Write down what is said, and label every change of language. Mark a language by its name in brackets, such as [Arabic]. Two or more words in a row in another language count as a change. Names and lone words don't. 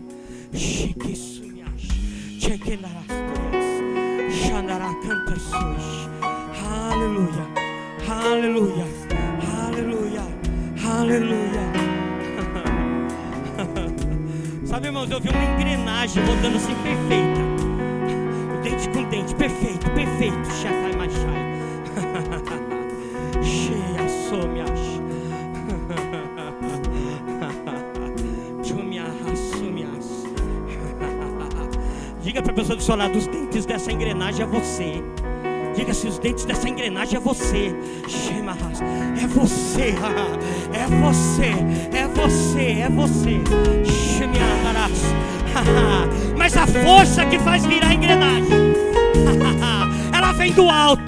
[Portuguese] Chique sumias, chequenarás, xandará, canta suas. Aleluia, aleluia, aleluia, aleluia. Sabe, irmãos, eu vi uma engrenagem rodando assim perfeita, dente com dente, perfeito, perfeito. Chacai machai, cheia somias, chumias, sumias. Diga para a pessoa do seu lado: os dentes dessa engrenagem é você. Diga: se os dentes dessa engrenagem é você. É você, é você, é você, é você. Mas a força que faz virar a engrenagem, ela vem do alto.